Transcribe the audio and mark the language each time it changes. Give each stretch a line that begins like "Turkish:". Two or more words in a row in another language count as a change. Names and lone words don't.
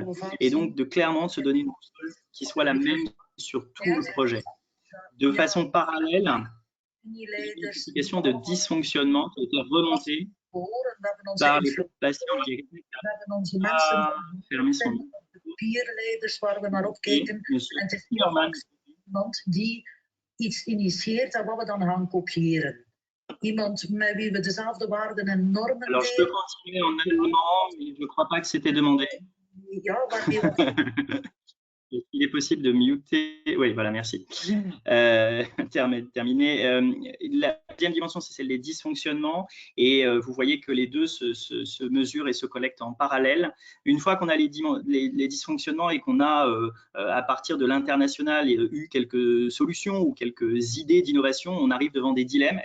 French: Et donc, de clairement se donner une boussole qui soit la même sur tout le projet. De façon parallèle, une explication de dysfonctionnement qui a été remontée par les patients qui fermé son
Dutch: peerleiders waar we naar opkeken. En het is iemand die iets initieert en wat we dan gaan kopiëren. Iemand met wie we dezelfde waarden en normen delen.
French: Alors, je peux continuer en allemand, mais je ne crois pas que c'était demandé.
Dutch: Ja, waarmee we...
French: Il est possible de muter. Oui, voilà, merci. Terminé. La deuxième dimension, c'est celle des dysfonctionnements. Et vous voyez que les deux se mesurent et se collectent en parallèle. Une fois qu'on a les dysfonctionnements et qu'on a, à partir de l'international, eu quelques solutions ou quelques idées d'innovation, on arrive devant des dilemmes.